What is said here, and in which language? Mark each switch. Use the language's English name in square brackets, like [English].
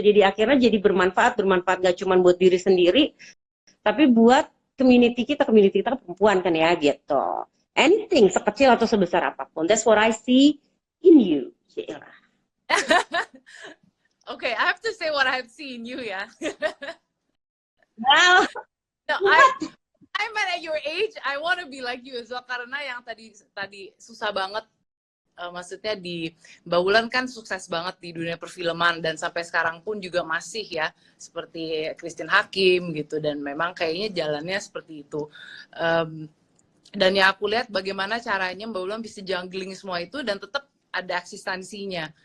[Indonesian] Jadi akhirnya jadi bermanfaat gak cuma buat diri sendiri, tapi buat community kita perempuan kan ya gitu. anything sekecil atau sebesar apapun. [English] That's what I see in you, Sheila. Okay, I have to say what I have seen you ya. Wow. No, I'm at your age, I want to be like you as well, [Indonesian] karena yang tadi susah banget. Maksudnya di Mbak Wulan kan sukses banget di dunia perfilman dan sampai sekarang pun juga masih ya seperti Christine Hakim gitu, dan memang kayaknya jalannya seperti itu. Dan ya aku lihat bagaimana caranya Mbak Wulan bisa juggling semua itu dan tetap ada eksistensinya.